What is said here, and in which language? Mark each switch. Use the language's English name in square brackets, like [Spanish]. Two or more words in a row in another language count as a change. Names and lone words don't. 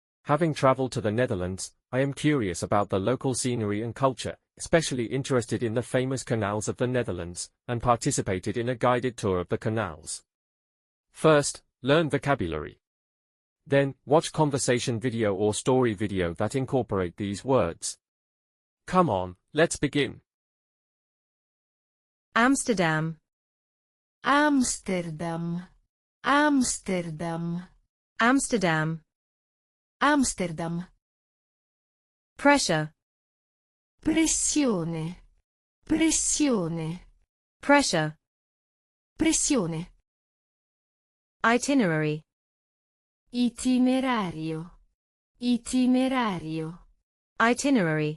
[English] Having traveled to the Netherlands, I am curious about the local scenery and culture, especially interested in the famous canals of the Netherlands, and participated in a guided tour of the canals. First, learn vocabulary. Then, watch conversation video or story video that incorporate these words. Come on, let's begin. Amsterdam, Amsterdam, Amsterdam, Amsterdam. Amsterdam. Pressure, [Italian] Pressione, pressione, [English] pressure. [Italian] pressione. [English] Itinerary, [Italian] Itinerario, itinerario, [English] itinerary.